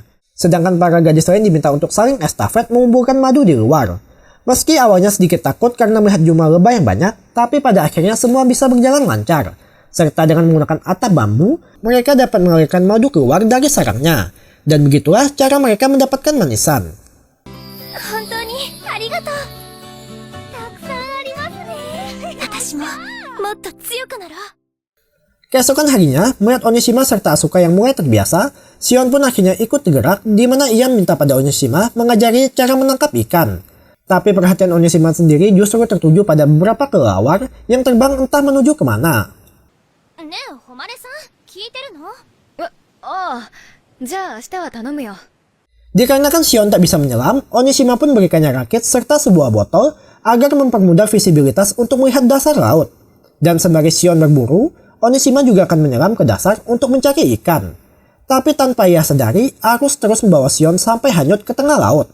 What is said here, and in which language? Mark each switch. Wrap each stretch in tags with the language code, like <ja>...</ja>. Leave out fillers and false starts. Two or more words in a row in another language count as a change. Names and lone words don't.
<id>Sedangkan para gadis lain diminta untuk saling estafet mengumpulkan madu di luar. Meski awalnya sedikit takut karena melihat jumlah lebah yang banyak, tapi pada akhirnya semua bisa berjalan lancar. Serta dengan menggunakan atap bambu, mereka dapat mengalirkan madu keluar dari sarangnya. Dan begitulah cara mereka mendapatkan manisan.</id> <ja>本当にありがとう。たくさんありますね。私ももっと強くなろう。</ja> <id>Keesokan harinya, melihat Onishima serta Asuka yang mulai terbiasa, Shion pun akhirnya ikut bergerak di mana ia minta pada Onishima mengajari cara menangkap ikan. Tapi perhatian Onishima sendiri justru tertuju pada beberapa kelelawar yang terbang entah menuju kemana.</id> <ja>ねえ、誉さん、聞いてるの？ああ、じゃあ明日は頼むよ。</ja> <id>Dikarenakan Shion tak bisa menyelam, Onishima pun berikannya rakit serta sebuah botol agar mempermudah visibilitas untuk melihat dasar laut. Dan sembari Shion berburu, Onishima juga akan menyelam ke dasar untuk mencari ikan. Tapi tanpa ia sadari, arus terus membawa Shion sampai hanyut ke tengah laut.</id>